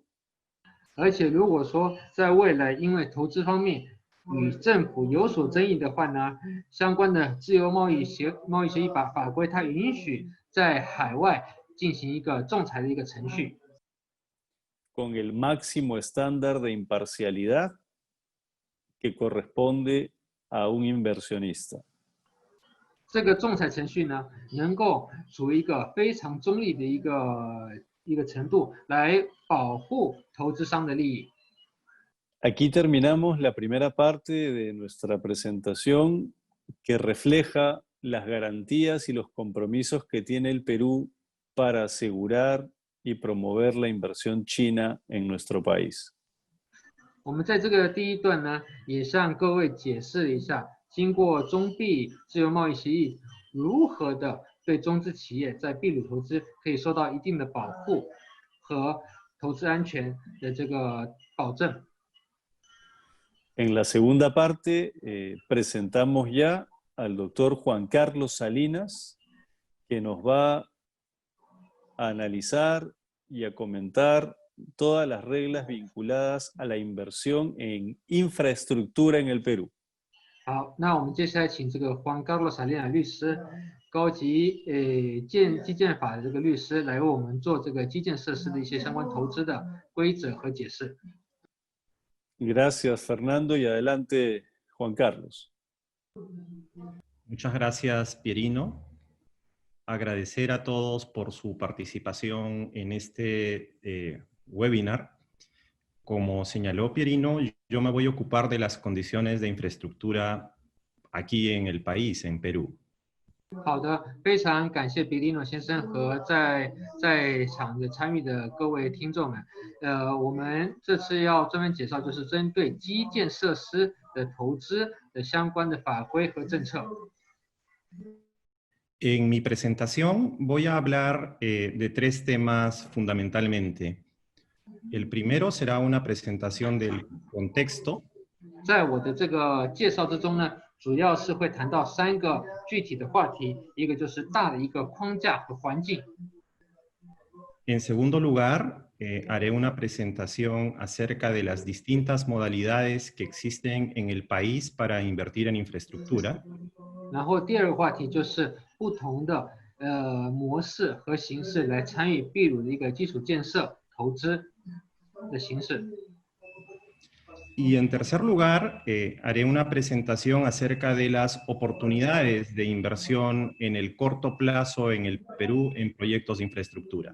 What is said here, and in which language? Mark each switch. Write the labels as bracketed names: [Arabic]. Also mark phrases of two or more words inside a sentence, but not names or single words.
[Chinese] 而且如果说在未来因为投资方面与政府有所争议的话呢，相关的自由贸易协议法规它允许在海外进行一个仲裁的一个程序。 [Spanish] Con el máximo estándar de imparcialidad que corresponde a un inversionista. [Chinese] 这个仲裁程序呢，能够处于一个非常中立的一个程度，来保护投资商的利益。 [Spanish] Aquí terminamos la primera parte de nuestra presentación que refleja las garantías y los compromisos que tiene el Perú para asegurar y promover la inversión china en nuestro país. [Chinese] 我们在这个第一段呢，也向各位解释了一下，经过中秘自由贸易协议，如何的对中资企业在秘鲁投资可以受到一定的保护和投资安全的这个保证。 [Spanish] En la segunda parte presentamos ya al doctor Juan Carlos Salinas, que nos va a analizar y a comentar todas las reglas vinculadas a la inversión en infraestructura en el Perú. [Chinese] 好，那我们接下来请这个 Juan Carlos Salinas 律师，高级基建法的这个律师来为我们做这个基建设施的一些相关投资的规则和解释。 [Spanish] Gracias, Fernando, y adelante, Juan Carlos. Muchas gracias, Pierino. Agradecer a todos por su participación en este webinar. Como señaló Pierino, yo me voy a ocupar de las condiciones de infraestructura aquí en el país, en Perú. [Chinese] 好的，非常感谢比利诺先生和在场的参与的各位听众们。我们这次要专门介绍就是针对基建设施的投资的相关的法规和政策。 [Spanish] En mi presentación voy a hablar de tres temas fundamentalmente. El primero será una presentación del contexto. [Chinese] 在我的这个介绍之中呢，主要是会谈到三个具体的话题，一个就是大的一个框架和环境。 [Spanish] En segundo lugar, haré una presentación acerca de las distintas modalidades que existen en el país para invertir en infraestructura. [Chinese] 然后第二个话题就是不同的模式和形式来参与秘鲁的一个基础建设投资的形式。 [Spanish] Y en tercer lugar, haré una presentación acerca de las oportunidades de inversión en el corto plazo en el Perú en proyectos de infraestructura.